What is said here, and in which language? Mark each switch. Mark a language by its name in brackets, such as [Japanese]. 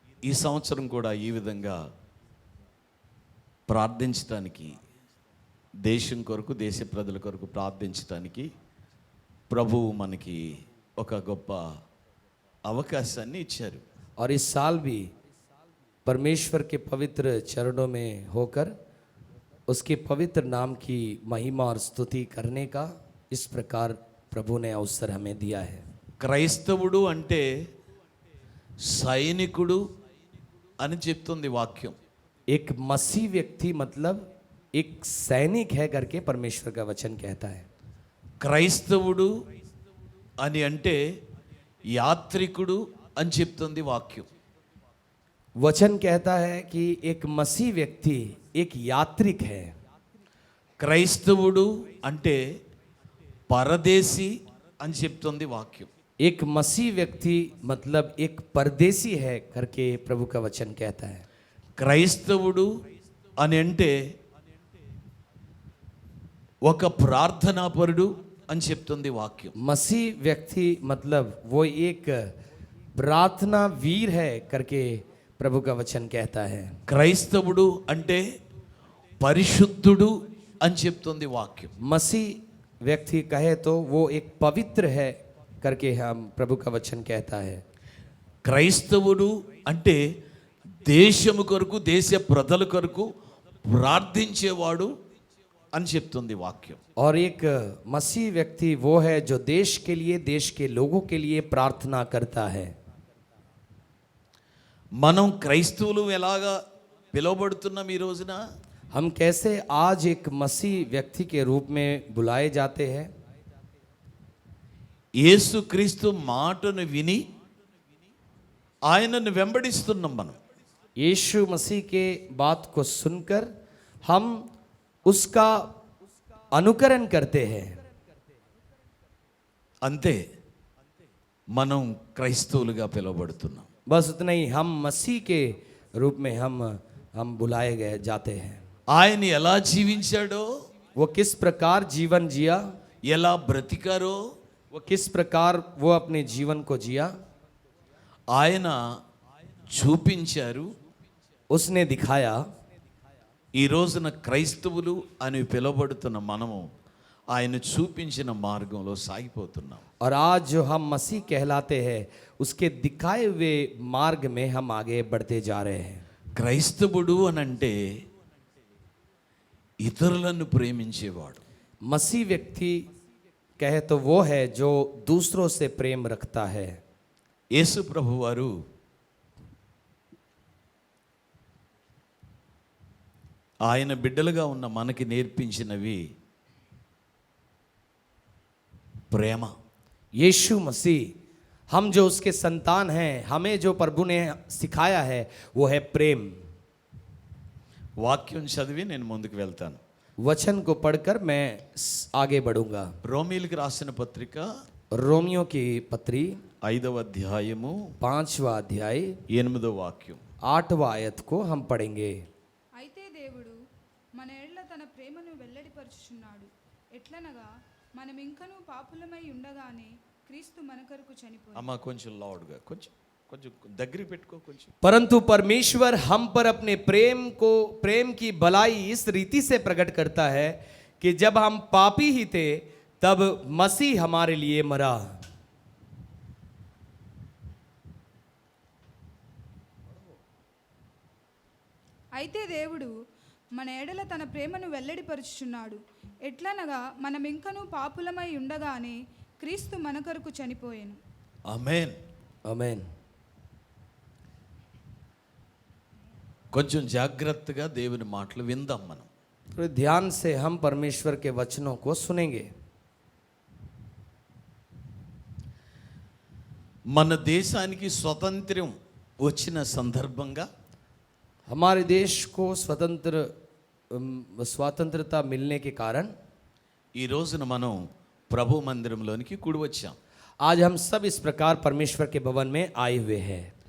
[Telugu] ఈ సంవత్సరం కూడా ఈ విధంగా ప్రార్థించడానికి, దేశం కొరకు, దేశ ప్రజల కొరకు ప్రార్థించడానికి ప్రభువు మనకి ఒక గొప్ప అవకాశాన్ని ఇచ్చారు। [Hindi] और इस साल भी परमेश्वर के पवित्र चरणों में होकर उसके पवित्र नाम की महिमा और स्तुति करने का इस प्रकार प्रभु ने अवसर हमें दिया है। [Telugu] క్రైస్తవుడు అంటే సైనికుడు అని చెప్తుంది వాక్యం। [Hindi] एक मसीह व्यक्ति मतलब एक सैनिक है करके परमेश्वर का वचन कहता है। [Telugu] క్రైస్తవుడు అని అంటే యాత్రికుడు అని చెప్తుంది వాక్యం। [Hindi] वचन कहता है कि एक मसीह व्यक्ति एक यात्रिक है। [Telugu] క్రైస్తవుడు అంటే పరదేశి అని చెప్తుంది వాక్యం। [Hindi] एक मसीह व्यक्ति मतलब एक परदेसी है करके प्रभु का वचन कहता है। [Telugu] క్రైస్తవుడు అని అంటే ఒక ప్రార్థనాపరుడు అని చెప్తుంది వాక్యం। [Hindi] मसीह व्यक्ति मतलब वो एक प्रार्थना वीर है करके प्रभु का वचन कहता है। [Telugu] క్రైస్తవుడు అంటే పరిశుద్ధుడు అని చెప్తుంది వాక్యం. [Hindi] मसीह व्यक्ति कहे तो वो एक पवित्र है करके हम प्रभु का वचन कहता है। [Telugu] క్రైస్తవుడు అంటే దేశము కొరకు దేశ ప్రజల కొరకు ప్రార్థించేవాడు అని చెప్తుంది వాక్యం. [Hindi] और एक मसीह व्यक्ति वो है जो देश के लिए, देश के लोगों के लिए प्रार्थना करता है। [Telugu] మనం క్రైస్తవులు ఎలాగా పిలువబడుతున్నాం ఈ రోజున? [Hindi] हम कैसे आज एक मसीह व्यक्ति के रूप में बुलाए जाते हैं? [Telugu] యేసుక్రీస్తు మాటను విని ఆయనను వెంబడిస్తున్నాం మనం. [Hindi] यीशु मसीह के बात को सुनकर हम उसका अनुकरण करते हैं। [Telugu] అంతే, మనం క్రైస్తవులుగా పిలువబడుతున్నాం. [Hindi] बस उतना ही, हम मसीह के रूप में हम बुलाए गए जाते हैं। [Telugu] ఆయన ఎలా జీవించాడో, [Hindi] वो किस प्रकार जीवन जिया, [Telugu] ఎలా బ్రతికారో, [Hindi] वो किस प्रकार वो अपने जीवन को जिया, [Telugu] ఆయన చూపించారు. [Hindi] उसने दिखाया। [Telugu] ఈ రోజున క్రైస్తవులు అని పిలువబడుతున్న మనము ఆయన చూపించిన మార్గంలో సాగిపోతున్నాం. [Hindi] और आज जो हम मसीह कहलाते हैं उसके दिखाए हुए मार्ग में हम आगे बढ़ते जा रहे हैं। [Telugu] క్రైస్తవుడు అనంటే ఇతరులను ప్రేమించేవాడు. [Hindi] मसीह व्यक्ति कहे तो वो है जो दूसरों से प्रेम रखता है। [Telugu] యేసు ప్రభువారు ఆయన బిడ్డలుగా ఉన్న మనకి నేర్పించినవి ప్రేమ. [Hindi] यीशु मसीह, हम जो उसके संतान हैं, हमें जो प्रभु ने सिखाया है वो है प्रेम। [Telugu] వాక్యం చదివి నేను ముందుకు వెళ్తాను. [Hindi] वचन को पढ़कर मैं आगे बढ़ूंगा। [Telugu] రోమీయులకు రాసిన పత్రిక [Hindi] रोमियो की पत्री [Telugu] 5వ అధ్యాయము [Hindi] 5वां अध्याय [Telugu] 8వ వాక్యం. [Hindi] 8वां आयत को हम पढ़ेंगे। [Telugu] అయితే దేవుడు మన ఎడల తన ప్రేమను వెల్లడిపరుచుచున్నాడు. ఎట్లనగా మనం ఇంకనూ పాపులమై ఉండగానే క్రీస్తు మన కొరకు చనిపోయాడు. అమ్మ కొంచెం లౌడ్గా, కొంచెం కొంచెం దగ్గరికి పెట్టుకో కొంచెం. [Hindi] परंतु परमेश्वर हम पर अपने प्रेम की भलाई इस रीति से प्रकट करता है कि जब हम पापी ही थे तब मसीह हमारे लिए मरा। [Telugu] అయితే దేవుడు మన ఎడల తన ప్రేమను వెల్లడిపరుచుచున్నాడు. ఎట్లనగా మనం ఇంకనూ పాపులమై ఉండగానే క్రీస్తు మన కొరకు చనిపోయాను. ఆమేన్. [Hindi] आमीन। [Telugu] కొంచెం జాగ్రత్తగా దేవుని మాటలు విందాం మనం. [Hindi] तो ध्यान से हम परमेश्वर के वचनों को सुनेंगे। [Telugu] మన దేశానికి స్వతంత్రం వచ్చిన సందర్భంగా [Hindi] हमारे देश को स्वतंत्रता मिलने के कारण [Telugu] ఈ రోజున మనం ప్రభు మందిరంలోనికి కూడి వచ్చాం. [Hindi] आज हम सब इस प्रकार परमेश्वर के भवन में आए हुए हैं।